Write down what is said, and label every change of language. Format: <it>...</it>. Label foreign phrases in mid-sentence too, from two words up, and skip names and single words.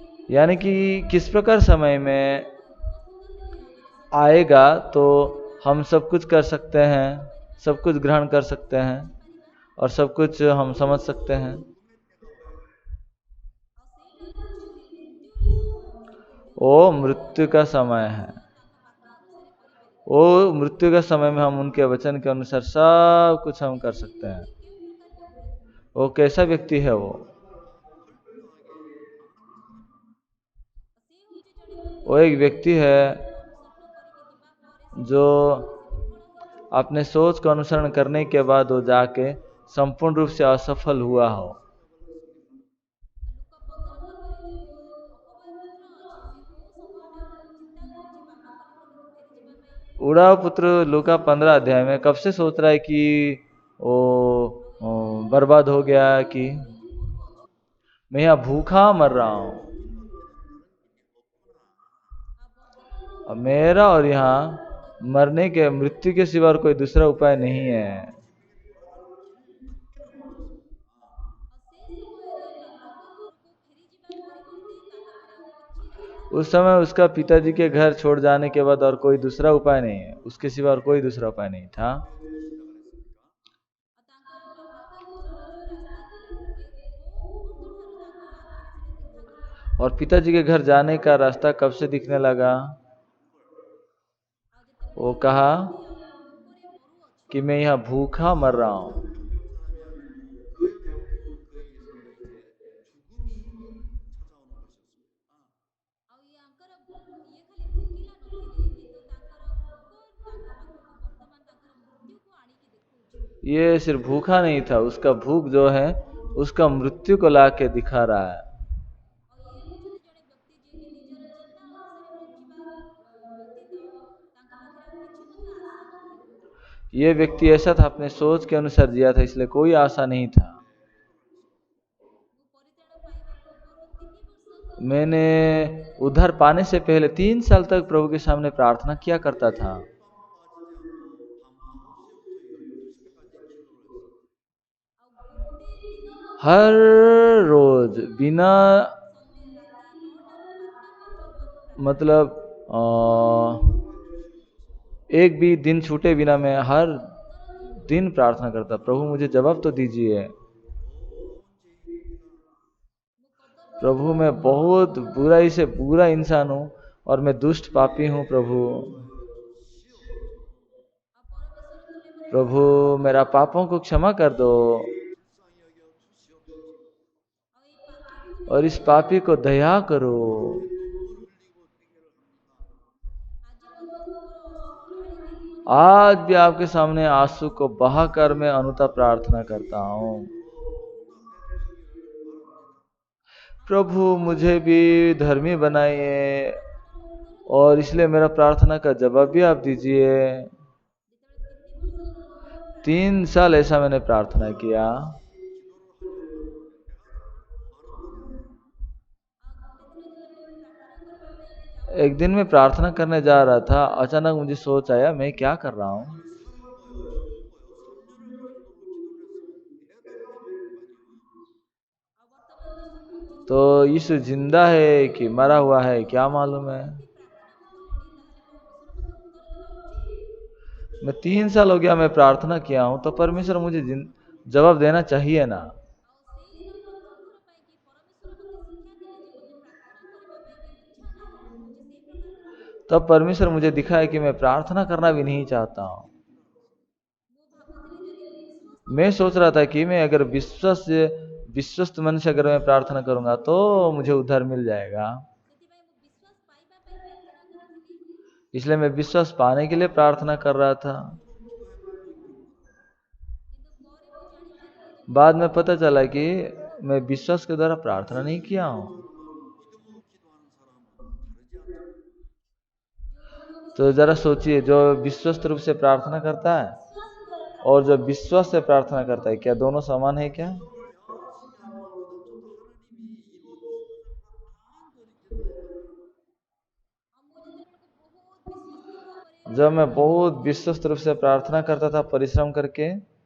<hi>यानी कि किस प्रकार समय में</hi> <or>ଉପସ୍ଥିତ ହେଲେ ଆମେ</or> <hi>आएगा तो समझी हम सब कुछ कर सकते हैं, सब कुछ ग्रहण कर सकते हैं</hi> <or>पारिबा</or> <hi>और सब कुछ हम समझ सकते हैं।</hi> <or>ଆଉ ସେଇଟା ହଉଛି ମୃତ୍ୟୁର ସମୟ ମୃତ୍ୟୁର</or> <hi>वो</hi> <or>ସମୟରେ</or> <hi>मृत्यु</hi> <or>ଆମେ</or> <hi>का</hi> <or>ସବୁ</or> <hi>समय है।</hi> <or>କାର୍ଯ୍ୟ ତାଙ୍କ ବାକ୍ୟ ଅନୁସାରେ କରିପାରିବା।</or> <hi>वो मृत्यु के समय में हम उनके वचन के अनुसार सब कुछ हम कर</hi> <or>ସେ</or> <hi>सकते हैं।</hi> <or>ବ୍ୟକ୍ତି କେଉଁ ପ୍ରକାର ବ୍ୟକ୍ତି?</or> <hi>वो कैसा व्यक्ति है वो?</hi> <or>ସେ ହଉଛି ଜଣେ ବ୍ୟକ୍ତି</or> <hi>वो एक</hi> <or>ଯିଏକି</or> <hi>व्यक्ति</hi> <or>ନିଜ</or> <hi>है</hi> <or>ଚିନ୍ତାକୁ ଅନୁସରଣ କରିକି ଯିବା ପରେ ସେ</or> <hi>जो</hi> <or>ବିଫଳ ପରେ ସେ ବିଫଳ ହେଇଛି।</or> <hi>अपने सोच का अनुसरण करने के बाद वो जाके संपूर्ण रूप से असफल हुआ हो।</hi> <or>ଲୁକା 15:9 ଯୋଉ ଅପବୟ ପୁତ୍ର ଅଛି ସେ କୋଉ ସମୟଟା ଚିନ୍ତା କରୁଛି ବାପାଙ୍କ ନିକଟକୁ ଫେରି ଯିବା ପାଇଁ।</or> <hi>उड़ाव पुत्र लूका 15 अध्याय में कब से सोच रहा है कि वो</hi> <or>ଆଉ ଏଠାରେ</or> <hi>बर्बाद हो गया</hi> <or>ଲେଖା</or> <hi>कि</hi> <or>ଅଛି ମୁଁ ମରୁଅଛି।</or> <hi>मैं यहाँ भूखा मर रहा हूँ।</hi> <or>ଆଉ ବର୍ତ୍ତମାନ ମୋ</or> <hi>अब</hi> <or>ଭିତରେ</or> <hi>मेरा और</hi> <or>ମୃତ୍ୟୁ</or> <hi>यहाँ मरने के मृत्यु के सिवा और कोई दूसरा उपाय नहीं है।</hi> <or>ଆଉ ସେ ସମୟରେ ବାପାଙ୍କ ଘରକୁ ଫେରି ଯିବା ପରିବର୍ତ୍ତେ ତା ପାଖରେ ଆଉ କିଛି ରାସ୍ତା</or> <hi>उस</hi> <or>ନଥିଲା।</or> <hi>समय उसका पिताजी के घर छोड़ जाने के बाद और कोई दूसरा उपाय नहीं है, उसके सिवा और कोई दूसरा उपाय नहीं था।</hi> <or>ଆଉ ତାଙ୍କର ବାପାଙ୍କ ଘରର ଯୋଉ ରାସ୍ତା ଥିଲା କୋଉ ମୁହୂର୍ତ୍ତ ଠାରୁ ତାଙ୍କର ଆଖିରେ ସେଟା ଦେଖାଗଲା।</or> <hi>और पिताजी के घर जाने का रास्ता कब से दिखने लगा?</hi> <or>ଆଉ ଯେତେବେଳେ</or> <hi>वो</hi> <or>ସେ</or> <hi>कहा</hi> <or>କହୁଛନ୍ତି ଆଉ ମୁଁ ଭୋକରେ ମରୁଅଛି।</or> <hi>कि मैं यहाँ भूखा मर रहा हूँ।</hi> <or>ଆଉ ଇଏ ଖାଲି ଭୋକିଲା ନଥିଲେ କିନ୍ତୁ ତାଙ୍କର ଭୋକ ତାଙ୍କ ପାଖକୁ ବର୍ତ୍ତମାନ ତାଙ୍କର ମୃତ୍ୟୁକୁ ଆଣିକି ଦେଖଉଛି।</or> <hi>ये सिर्फ भूखा नहीं था, उसका भूख जो है उसका मृत्यु को ला के दिखा रहा है।</hi> <or>ଆଉ ଇଏ ହଉଛନ୍ତି ଜଣେ ବ୍ୟକ୍ତି ଯିଏକି ନିଜର ଚିନ୍ତା ଅନୁସାରେ ବଞ୍ଚିବା ବ୍ୟତୀତ ତାଙ୍କ ପାଖରେ ଆଉ କିଛି ମଧ୍ୟ ଆଶା ନଥିଲା।</or> <hi>ये व्यक्ति ऐसा था, अपने सोच के अनुसार जिया था, इसलिए कोई आशा नहीं था।</hi> <or>ମୁଁ ପରିତ୍ରାଣ ପାଇବା ପୂର୍ବରୁ 3 ବର୍ଷ</or> <hi>मैंने</hi> <or>ଧରି</or> <hi>उद्धार पाने से पहले 3 साल तक प्रभु के सामने प्रार्थना किया करता था।</hi> <or>ଆଉ ଗୋଟେ ଦିନ ମଧ୍ୟ</or> <hi>हर</hi> <or>ଛାଡିକି</or> <hi>रोज बिना</hi> <or>ସନ୍ଧ୍ୟା ରାତି 9ଟାରୁ 12ଟା ପର୍ଯ୍ୟନ୍ତ ମୁଁ ପ୍ରାର୍ଥନା</or> <hi>मतलब</hi> <or>କରୁଥିଲି।</or> <hi>एक भी दिन छूटे बिना मैं हर</hi> <or>ମୋତେ ଉତ୍ତର ଦିଅନ୍ତୁ।</or> <hi>दिन प्रार्थना करता, प्रभु मुझे जवाब तो दीजिए।</hi> <or>ମୁଁ କଦର୍ଯ୍ୟ</or> <hi>प्रभु मैं बहुत बुराई से बुरा इंसान हूँ और मैं दुष्ट पापी हूँ। प्रभु</hi> <or>ଆଉ ପରମେଶ୍ୱର ତୁମେ ମୋତେ</or> <hi>प्रभु</hi> <or>କ୍ଷମା କର।</or> <hi>मेरा पापों को क्षमा कर दो</hi> <or>ଆଉ ଏଇ ପାପୀକୁ ତୁମେ</or> <hi>और इस</hi> <or>ଦୟା</or> <hi>पापी</hi> <or>କର।</or> <hi>को दया करो।</hi> <or>ଆଜି ମଧ୍ୟ ମୁଁ ମୋର ଅଶ୍ରୁ ଢାଳିକି ତୁମ ନିକଟରେ</or> <hi>आज भी</hi> <or>ପ୍ରାର୍ଥନା</or> <hi>आपके</hi> <or>କରୁଛି।</or> <hi>सामने आंसू को बहाकर मैं अनुताप प्रार्थना करता हूँ। प्रभु मुझे भी धर्मी बनाइए</hi> <or>ମୋର ପ୍ରାର୍ଥନାର ଉତ୍ତର</or> <hi>और</hi> <or>ଦିଅନ୍ତୁ।</or> <hi>इसलिए मेरा प्रार्थना का जवाब भी आप दीजिए।</hi> <or>ଯେତେବେଳେ 3 ବର୍ଷ ପ୍ରଭୁଙ୍କର ମୁଁ ପ୍ରାର୍ଥନା</or> <hi>3 साल</hi> <or>କରୁଥିଲି</or> <hi>ऐसा मैंने प्रार्थना किया।</hi> <or>ଆଉ ଗୋଟେ ଦିନ ଯେତେବେଳେ ମୁଁ ପ୍ରାର୍ଥନା କରିବା ପାଇଁକି</or> <hi>एक दिन</hi> <or>ଯାଉଥିଲି</or> <hi>मैं प्रार्थना करने जा रहा था, अचानक मुझे सोच आया मैं क्या कर रहा हूँ।</hi> <or>ଆଉ ବର୍ତ୍ତମାନ ଯୀଶୁ</or> <hi>तो</hi> <or>ବଞ୍ଚିଛନ୍ତି କି</or> <hi>यीशु</hi> <or>ମରିଯାଇଛନ୍ତି</or> <hi>जिंदा है कि मरा हुआ है</hi> <or>ଆଉ</or> <hi>क्या</hi> <or>ମୁଁ</or> <hi>मालूम 3 है।</hi> <or>ବର୍ଷ ଧରି ପ୍ରାର୍ଥନା ମୁଁ କଲିଣି ତାହେଲେ ପରମେଶ୍ୱର ମୋତେ ଉତ୍ତର ଦେବା ଉଚିତ।</or> <hi>मैं 3 साल हो गया मैं प्रार्थना किया हूँ, तो परमेश्वर मुझे जवाब देना चाहिए ना।</hi> <or>ଆଉ ସେଇଦିନ ପ୍ରଥମ ଥର ପାଇଁକି ପରମେଶ୍ୱର ମୋତେ ଶିକ୍ଷା ଦେଲେ ଯେ ମୋତେ ପ୍ରାର୍ଥନା କରିବା ପାଇଁକି ଇଚ୍ଛା ନାହିଁ। ମୁଁ ହଉଛି ସେଇ ପ୍ରକାର ବ୍ୟକ୍ତି।</or> <hi>तब परमेश्वर मुझे दिखाया कि मैं प्रार्थना करना भी नहीं चाहता हूँ।</hi> <or>ମୁଁ ଭାବୁଥିଲି ଯଦି ବିଶ୍ୱସ୍ତ</or> <hi>मैं</hi> <or>ମନୁଷ୍ୟ</or> <hi>सोच रहा था कि</hi> <or>प्रार्थନା</or> <hi>मैं अगर</hi> <or>କରିବ</or> <hi>विश्वस्त मन से अगर मैं प्रार्थना करूंगा तो मुझे उद्धार मिल जाएगा।</hi> <or>ସେଥିପାଇଁ ମୁଁ ବିଶ୍ୱାସ ପାଇବା ପାଇଁ ପ୍ରାର୍ଥନା କରୁଥିଲି।</or> <hi>इसलिए मैं विश्वास पाने के लिए प्रार्थना कर रहा था।</hi> <or>କିନ୍ତୁ ପରେ ମୁଁ ଜାଣିପାରିଲି ଯେ ମୁଁ</or> <hi>बाद में</hi> <or>କେବଳ</or> <hi>पता चला कि</hi> <or>ବିଶ୍ୱାସ ଦ୍ୱାରା</or> <hi>मैं</hi> <or>ପ୍ରାର୍ଥନା</or> <hi>विश्वास</hi> <or>କରୁଥିଲି।</or> <hi>के द्वारा प्रार्थना नहीं किया हूँ।</hi> <or>ଯୋଉ ଲୋକ</or> <hi>तो</hi> <or>ବିଶ୍ୱାସ</or> <hi>जरा</hi> <or>ଦ୍ୱାରା</or> <hi>सोचिए,</hi> <or>ପ୍ରାର୍ଥନା</or> <hi>जो</hi> <or>କରନ୍ତି</or> <hi>विश्वस्त रूप से प्रार्थना करता है</hi> <or>ବିଶ୍ୱାସ ଦ୍ୱାରା</or> <hi>और</hi> <or>ପ୍ରାର୍ଥନା</or> <hi>जो</hi> <or>କରନ୍ତି</or> <hi>विश्वास से प्रार्थना करता है, क्या दोनों समान है क्या?</hi> <or>ଆଉ ମୁଁ ଯେତେବେଳକୁ ବହୁତ ବିଶ୍ୱସ୍ତ ଭାବରେ</or> <hi>जब मैं</hi> <or>ପ୍ରାର୍ଥନା</or> <hi>बहुत</hi> <or>କରୁଥିଲି</or> <hi>विश्वस्त रूप से प्रार्थना करता था परिश्रम करके,</hi>